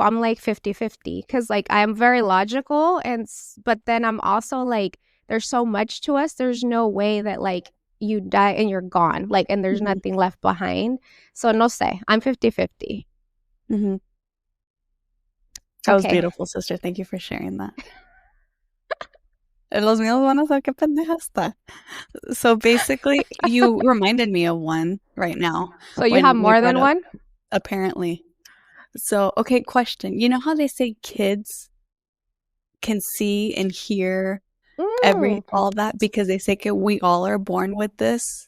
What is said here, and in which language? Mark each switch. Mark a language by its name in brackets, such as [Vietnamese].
[English] I'm like 50-50 because like I'm very logical but then I'm also like there's so much to us. There's no way that like you die and you're gone, like, and there's nothing left behind. So [Spanish] no sé, [English] I'm 50-50. That was beautiful, sister. Thank you for sharing that. [Spanish] Los míos van a ser que pendeja está. [English] So basically, you reminded me of one right now. So you have more than one? Apparently. So, okay, question. You know how they say kids can see and hear all that because they say we all are born with this?